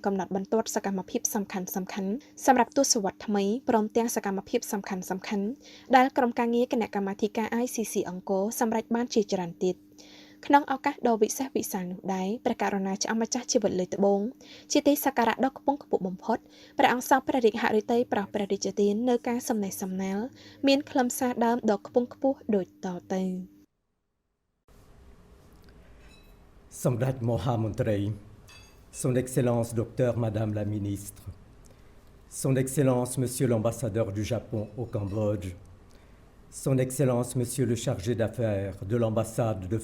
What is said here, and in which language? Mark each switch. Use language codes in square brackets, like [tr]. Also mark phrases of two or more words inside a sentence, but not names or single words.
[km] កំណត់បន្ទាត់សកម្មភាពសំខាន់ៗសម្រាប់ទសវត្សរ៍ថ្មីព្រមទាំងសកម្មភាពសំខាន់ៗដែលក្រុមការងារគណៈកម្មាធិការ ICC អង្គរសម្រេចបានជាច្រើនទៀតក្នុងឱកាសដ៏វិសេសវិសាលនោះដែរព្រះករុណាចៅម្ចាស់ជីវិតលើត្បូងជាទីសក្ការៈដ៏ខ្ពង់ខ្ពស់បំផុតព្រះអង្គសពព្រះរាជហឫទ័យប្រោសព្រះរាជទាននៅការសំណេះសំណាលមានខ្លឹមសារដើមដ៏ខ្ពង់ខ្ពស់ដូចតទៅ សម្តេចមហាមន្ត្រី, [fr] Son Excellence Docteur Madame la Ministre, Son Excellence Monsieur l'Ambassadeur du Japon au Cambodge, Son Excellence Monsieur le Chargé d'Affaires de l'Ambassade de